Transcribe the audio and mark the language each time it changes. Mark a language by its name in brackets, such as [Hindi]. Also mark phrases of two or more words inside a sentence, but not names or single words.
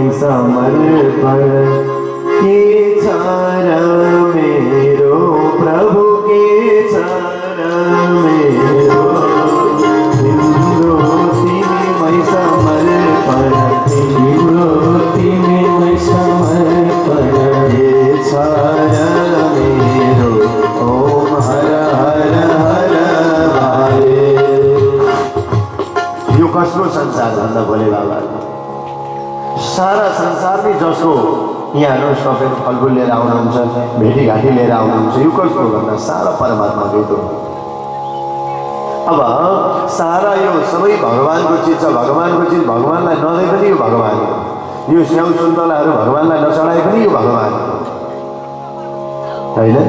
[Nepali] समर्पण के छ र मेरो प्रभु के छ र मेरो तिम्रो तिमीमै समर्पण तिम्रो तिमीमै समर्पण के छ र मेरो ओम हर हर हर हरे। यो कसको संसार भन्दा भोले बाबा सारा संसार नै जसको यहाँ हेर्नुहोस् तपाईँ फलफुल लिएर आउनुहुन्छ भेटीघाटी लिएर आउनुहुन्छ यो कसको भन्दा सारा परमात्माकै हो। अब सारा यो सबै भगवानको चिज छ। भगवानको चिज भगवानलाई नदिए पनि यो भगवान हो। यो स्याउ सुन्तलाहरू भगवानलाई नचढाए पनि यो भगवान हो होइन।